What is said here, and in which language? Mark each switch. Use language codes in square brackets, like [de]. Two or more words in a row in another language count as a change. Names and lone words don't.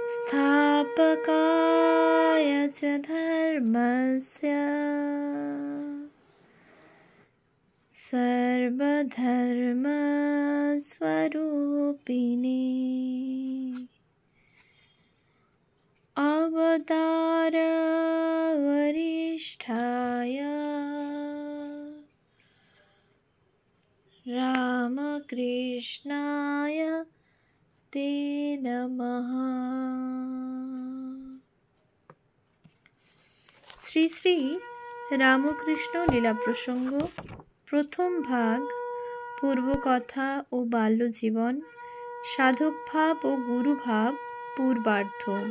[sa] संस्थापकाय च धर्मस्य सर्वधर्मस्वरूपिणे अवतार वरिष्ठाय रामकृष्णाय ते नमः। [bn] শ্রী শ্রী রামকৃষ্ণ লীলা প্রসঙ্গ প্রথম ভাগ, পূর্বকথা ও বাল্যজীবন, সাধকভাব ও গুরুভাব পূর্বার্ধ।